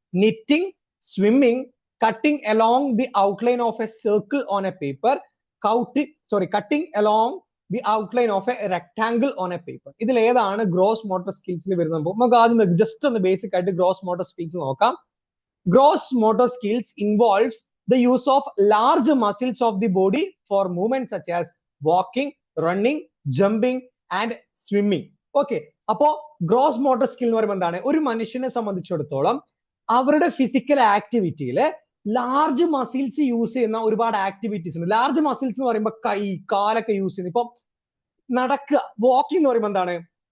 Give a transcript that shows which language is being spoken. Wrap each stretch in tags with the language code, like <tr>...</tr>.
<en>Knitting, swimming, cutting along the outline of a circle on a paper, cutting along the outline of a rectangle on a paper.</en> <ml>ഇതിൽ ഏതാണ് gross motor സ്കിൽസിൽ വരുന്നത്? നമുക്ക് ആദ്യം just ഒന്ന് basic ആയിട്ട് gross motor skills നോക്കാം.</ml> <en>Gross motor skills involves the use of large muscles of the body for movements such as walking, running, jumping and swimming.</en> <ml>Okay, അപ്പോ gross motor skill എന്ന് പറയുമ്പോൾ എന്താണ്? ഒരു മനുഷ്യനെ സംബന്ധിച്ചിടത്തോളം അവരുടെ ഫിസിക്കൽ ആക്ടിവിറ്റിയിൽ ലാർജ് മസിൽസ് യൂസ് ചെയ്യുന്ന ഒരുപാട് ആക്ടിവിറ്റീസ് ഉണ്ട്. ലാർജ് മസിൽസ് എന്ന് പറയുമ്പോൾ കൈ, കാലൊക്കെ യൂസ് ചെയ്യുന്നത്. ഇപ്പൊ നടക്കുക, വാക്കിംഗ് എന്ന് പറയുമ്പോൾ എന്താണ്?</ml>